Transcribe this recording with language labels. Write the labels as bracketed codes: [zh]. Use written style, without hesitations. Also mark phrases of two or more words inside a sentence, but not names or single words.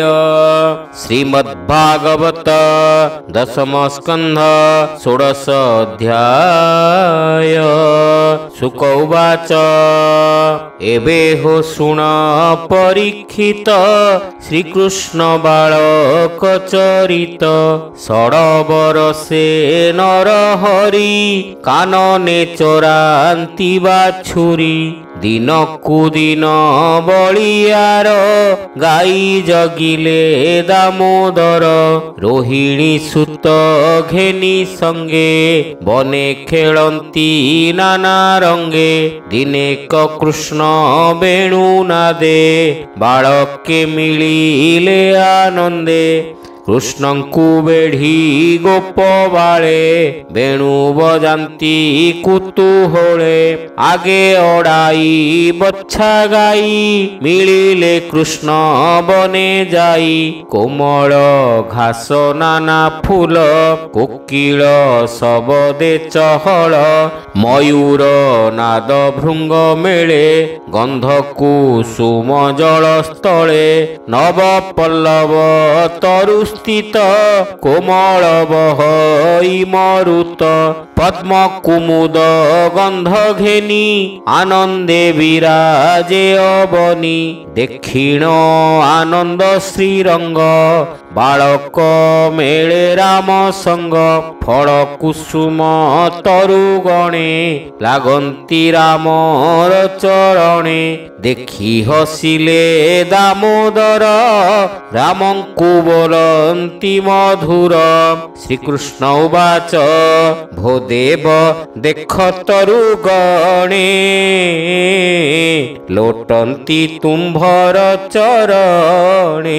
[or] ଶ୍ରୀମଦ୍ଭାଗବତ ଦଶମ ସ୍କନ୍ଧ ଷୋଡଶ ଅଧ୍ୟାୟ। [sa] शुक उवाच [or] ଏବେ ହୋ ଶୁଣ ପରୀକ୍ଷିତ ଶ୍ରୀକୃଷ୍ଣ ବାଳକ ଚରିତ। ଷଡବରଷେ ନର ହରି କାନନେ ଚୋରାନ୍ତି ବାଛୁରି। ଦିନକୁ ଦିନ ବଳିଆର ଗାଈ ଜଗିଲେ ଦାମୋଦର। ରୋହିଣୀ ସୁତ ଘେନି ସଙ୍ଗେ ବନେ ଖେଳନ୍ତି ନାନା ରଙ୍ଗେ। ଦିନେକ କୃଷ୍ଣ ବେଣୁ ନାଦେ ବାଳକେ ମିଳିଲେ ଆନନ୍ଦେ। କୃଷ୍ଣଙ୍କୁ ବେଢ଼ି ଗୋପ ବାଳେ ବେଣୁ ବଜାନ୍ତି କୁତୂହଳେ। ଆଗେ ଅଡ଼ାଇ ବଚ୍ଛା ଗାଈ ମିଳିଲେ କୃଷ୍ଣ ବନେ ଯାଇ। କୋମଳ ଘାସ ନାନା ଫୁଲ କୋକିଳ ସବଦେ ଚହଲ। ମୟୂର ନାଦ ଭୃଙ୍ଗ ମେଳେ ଗନ୍ଧ କୁସୁମ ଜଳ ସ୍ଥଳେ। ନବ ପଲ୍ଲବ ତରୁ ସ୍ଥିତ କୋମଳ ବହଇ ମରୁତ। ପଦ୍ମ କୁମୁଦ ଗନ୍ଧ ଘେନି ଆନନ୍ଦେ ବିରାଜେ ଅବନୀ। ଦକ୍ଷିଣ ଆନନ୍ଦ ଶ୍ରୀରଙ୍ଗ ବାଳକ ମେଳେ ରାମ ସଙ୍ଗ। ଫଳ କୁସୁମ ତରୁଗଣେ ଲାଗନ୍ତି ରାମର ଚରଣେ। ଦେଖି ହସିଲେ ଦାମୋଦର ରାମଙ୍କୁ ବୋଲନ୍ତି ମଧୁର। [sa] श्रीकृष्ण उवाच [or] ଭୋ ଦେବ ଦେଖ ତରୁଗଣେ ଲୋଟନ୍ତି ତୁମ୍ଭର ଚରଣେ।